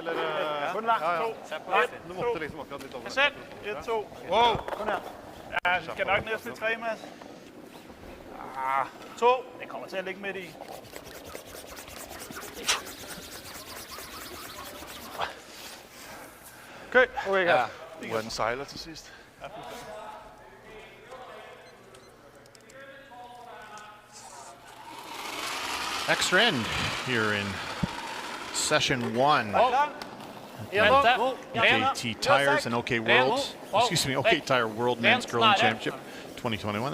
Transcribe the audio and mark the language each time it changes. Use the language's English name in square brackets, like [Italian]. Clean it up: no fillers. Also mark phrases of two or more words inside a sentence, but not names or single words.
[Danish] Eller Kun langt. ja, ja. 2. [Norwegian] Du måtte liksom akkurat litt over. [Danish] Sæt. 1, 2. Wow. Kom her. Ja, vi skal nok næsten 3, Mads. 2. Det kommer til at ligge midt i. Okay. Okay, ja. Hvor den sejler til sidst. [English] Extra end here in session 1. OKT Tires and OK World, excuse me, OK Tire World Men's Curling Championship 2021.